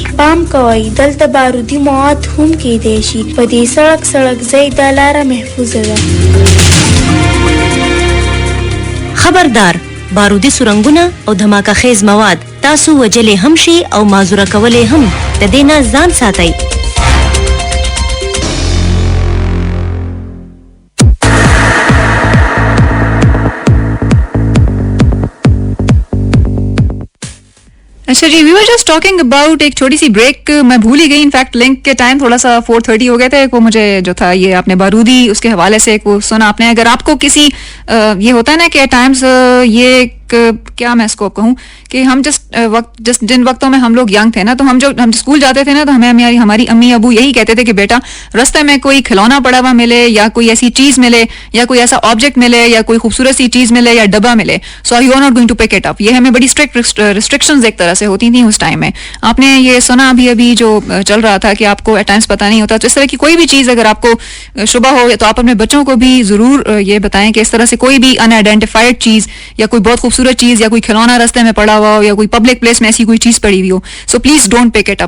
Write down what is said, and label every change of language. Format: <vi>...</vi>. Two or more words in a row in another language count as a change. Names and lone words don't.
<ps>پام کوئ دلته بارودي مواد هم کېدی شي. په دې سړک ځای دا لاره محفوظه ده. خبردار، بارودي سرنګونه او دھماکه خیز مواد تاسو وجلې هم شي او معذوره کولې هم. د دې نه ځان ساتئ.</ps> <ur>اچھا جی,</ur> <en>we were just talking about,</en> <ur>ایک چھوٹی سی بریک میں بھول ہی گئی، ان فیکٹ لنک کے ٹائم تھوڑا سا 4:30 ہو گئے تھے. وہ مجھے جو تھا یہ آپ نے بارودی اس کے حوالے سے وہ سنا آپ نے. اگر آپ کو کسی یہ ہوتا ہے نا کہ ٹائمز یہ کیا میں اس کو کہوں کہ ہم جس جن وقتوں میں ہم لوگ ینگ تھے نا، تو ہم اسکول جاتے تھے نا، تو ہمیں ہماری امی ابو یہی کہتے تھے کہ بیٹا راستے میں کوئی کھلونا پڑا ہوا ملے یا کوئی ایسی چیز ملے یا کوئی ایسا آبجیکٹ ملے یا کوئی خوبصورت سی چیز ملے یا ڈبہ ملے,</ur> <en>So you are not going to pick it up.</en> <ur>یہ ہمیں بڑی</ur> <en>strict restrictions</en> <ur>ایک طرح سے ہوتی تھی اس ٹائم میں۔ آپ نے یہ سنا ابھی جو چل رہا تھا کہ آپ کو</ur> <en>at times</en> <ur>پتہ نہیں ہوتا، تو اس طرح کی کوئی بھی چیز اگر آپ کو شبہ ہو تو آپ اپنے بچوں کو بھی ضرور یہ بتائیں کہ اس طرح سے کوئی بھی ان آئیڈینٹیفائیڈ چیز یا کوئی بہت خوبصورت چیز یا کوئی کھلونا راستے میں پڑا ہوا ہو یا کوئی</ur> <en>public place</en> <ur>میں ایسی کوئی چیز پڑی ہوئی ہو,</ur> <en>so please don't pick it up.</en>